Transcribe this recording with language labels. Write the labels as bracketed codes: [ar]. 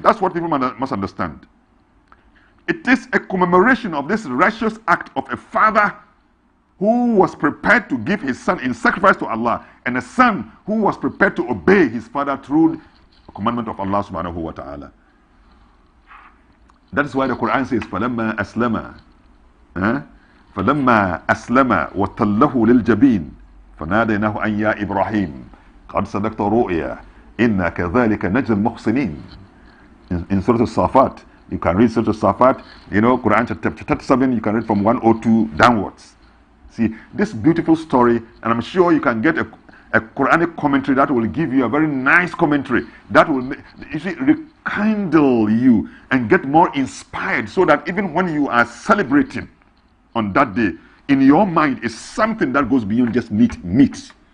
[en] That's what people must understand. It is a commemoration of this righteous act of a father who was prepared to give his son in sacrifice to Allah, and a son who was prepared to obey his father through the commandment of Allah subhanahu wa ta'ala. That is why the Quran says, [ar] فَلَمَّا أَسْلَمَا فَلَمَّا أَسْلَمَا وَتَلَّهُ لِلْجَبِينِ فَنَادَيْنَاهُ أَنْ يَا إِبْرَاهِيمُ قَدْ صَدَقْتَ رُؤْيَا إِنَّا كَذَلِكَ نَجْزِي الْمُحْسِنِينَ. [en] In Surah Al-Safat, you can read Surah Al-Safat, Quran chapter 37, you can read from 102 downwards. See, this beautiful story, and I'm sure you can get a Quranic commentary that will give you a very nice commentary that will, rekindle you and get more inspired, so that even when you are celebrating on that day, in your mind is something that goes beyond just meat.